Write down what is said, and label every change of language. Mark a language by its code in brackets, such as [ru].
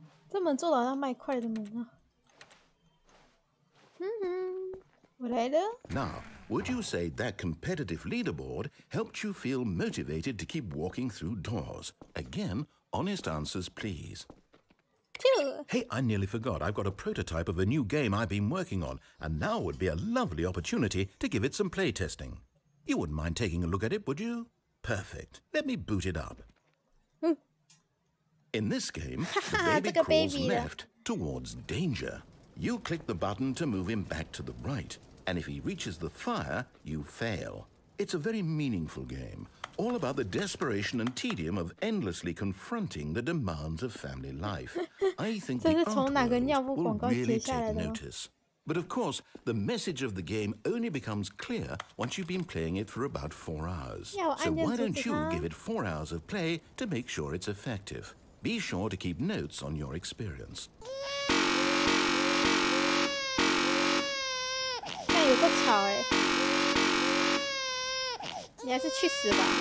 [zh] 这门做的好像麦块的门啊。我来了。 [en] Now, would you say that competitive leaderboard helped you feel motivated to keep walking through doors? Again, honest answers, please. 2。 Hey, I nearly forgot. I've got a prototype of a new game I've been working on, and now would be a lovely opportunity to give it some playtesting. You wouldn't mind taking a look at it, would you? Perfect. Let me boot it up. In this game, the baby crawls left towards danger. You click the button to move him back to the right, and if he reaches the fire, you fail. It's a very meaningful game, all about the desperation and tedium of endlessly confronting the demands of family life. I think the art world will really take notice. But of course, the message of the game only becomes clear once you've been playing it for about 4 hours. So why don't you give it 4 hours of play to make sure it's effective? Be sure to keep notes on your experience. [zh] 那有个吵哎，你还是去死吧！